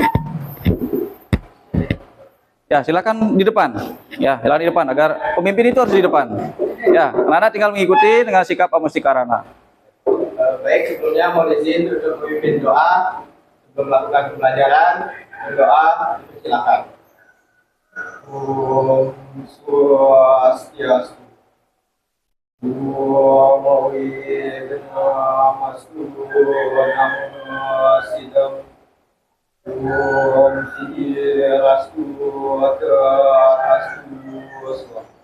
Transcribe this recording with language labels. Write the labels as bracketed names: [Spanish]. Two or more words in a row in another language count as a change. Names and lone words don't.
[Indonesian] Ya, silakan di depan. Ya, silakan di depan agar pemimpin itu harus di depan. Ya, anak-anak tinggal mengikuti dengan sikap amustikarana. Baik, sebelumnya mohon izin untuk memimpin doa sebelum melakukan pembelajaran. Berdoa, silakan. [Sanskrit] Om Swastiastu. Om Awiganamastu Namasidam. Om Sirastu Tatastu.